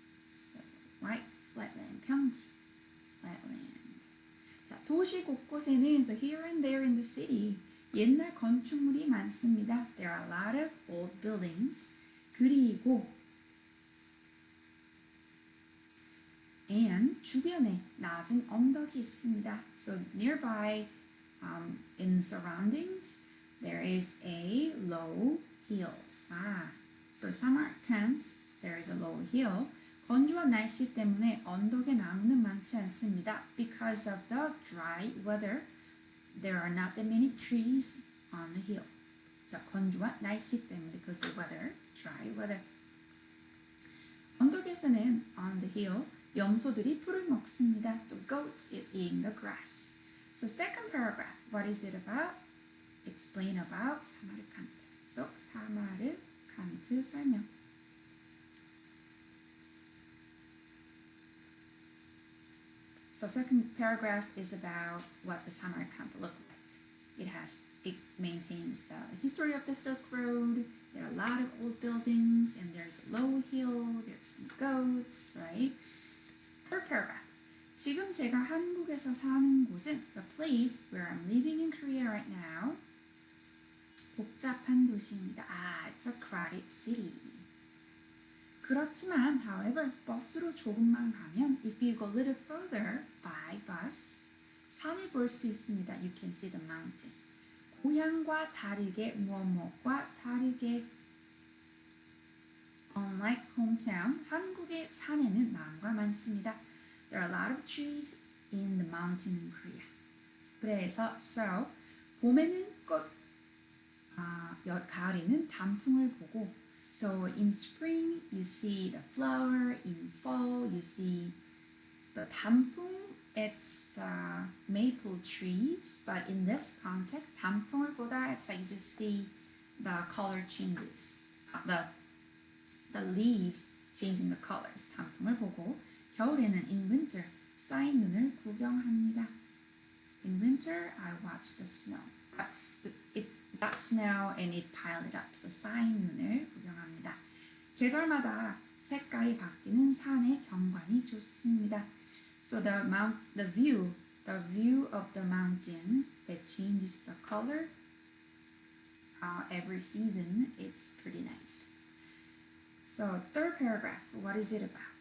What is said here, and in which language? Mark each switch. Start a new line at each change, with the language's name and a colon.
English: So wide flatland, 평지, flatland.
Korean: 자, 도시 곳곳에는
English: so here and there in the city
Korean: 옛날 건축물이 많습니다.
English: There are a lot of old buildings.
Korean: 그리고 and 주변에 낮은 언덕이 있습니다.
English: So nearby, in surroundings, there is a low hills. So Samarkand, there is a low hill.
Korean: 건조한 날씨 때문에 언덕에 나무는 많지 않습니다.
English: Because of the dry weather, there are not that many trees on the hill.
Korean: 자, 건조한 날씨 때문에,
English: because the weather, dry weather.
Korean: 언덕에서는
English: on the hill,
Korean: 염소들이 풀을 먹습니다.
English: The goats is eating the grass. So second paragraph, what is it about? Explain about 사마르칸트.
Korean: So 사마르칸트 설명.
English: So second paragraph is about what the Samarkand looked like. It maintains the history of the Silk Road. There are a lot of old buildings, and there's a low hill. There's some goats, right? Third paragraph.
Korean: 지금 제가 한국에서 사는 곳은
English: the place where I'm living in Korea right now.
Korean: 복잡한 도시입니다.
English: It's a crowded city.
Korean: 그렇지만,
English: however,
Korean: 버스로 조금만 가면,
English: if you go a little further by bus,
Korean: 산을 볼 수 있습니다.
English: You can see the mountain.
Korean: 고향과 다르게, 무엇과 다르게,
English: unlike hometown,
Korean: 한국의 산에는 나무가 많습니다.
English: There are a lot of trees in the mountain in Korea.
Korean: 그래서,
English: so,
Korean: 봄에는 꽃, 가을에는 단풍을 보고,
English: so in spring you see the flower, in fall you see the 단풍, it's the maple trees, but in this context,
Korean: 단풍을 보다
English: it's like you just see the color changes, the leaves changing the colors.
Korean: 단풍을 보고 겨울에는
English: in winter
Korean: 쌓인 눈을 구경합니다.
English: In winter, I watch the snow. It got snow and it piled it up. So
Korean: 쌓인 눈을 구경합니다. 계절마다 색깔이 바뀌는 산의 경관이 좋습니다.
English: So the view of the mountain that changes the color every season, it's pretty nice. So third paragraph, what is it about?